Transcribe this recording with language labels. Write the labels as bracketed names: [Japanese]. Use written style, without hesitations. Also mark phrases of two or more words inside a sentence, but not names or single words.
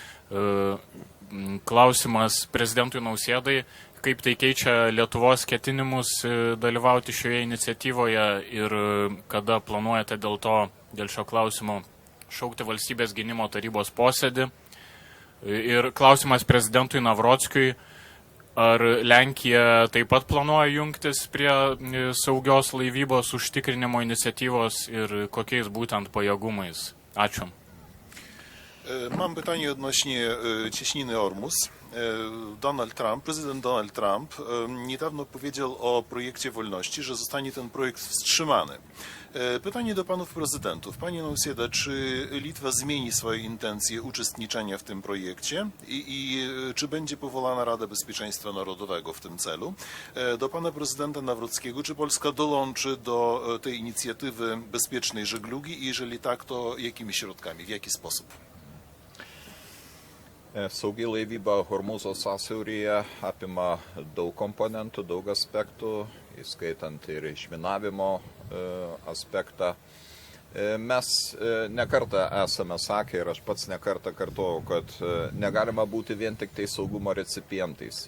[Lithuanian] Klausimas prezidentui Nausėdai, kaip tai keičia Lietuvos ketinimus dalyvauti šioje iniciatyvoje ir kada planuojate dėl šio klausimo šaukti valstybės gynimo tarybos posėdį. Ir klausimas prezidentui Navrockiui, ar Lenkija taip pat planuoja jungtis prie saugios laivybos užtikrinimo iniciatyvos ir kokiais būtent pajėgumais? Ačiū. [Polish] Mam pytanie odnośnie cieśniny Ormus. Prezydent Donald Trump niedawno powiedział o projekcie wolności, że zostanie ten projekt wstrzymany. Pytanie do panów prezydentów. Panie Nausėda, czy Litwa zmieni swoje intencje uczestniczenia w tym projekcie i czy będzie powołana Rada Bezpieczeństwa Narodowego w tym celu? Do pana prezydenta Nawrockiego, czy Polska dołączy do tej inicjatywy bezpiecznej żeglugi i jeżeli tak, to jakimi środkami, w jaki sposób? [Lithuanian] Saugi laivyba Hormuzo sąsiauryje apima daug komponentų, daug aspektų, įskaitant ir išminavimo aspektą. Mes nekartą esame sakę ir aš pats nekartą kartuoju, kad negalima būti vien tik tai saugumo recipientais.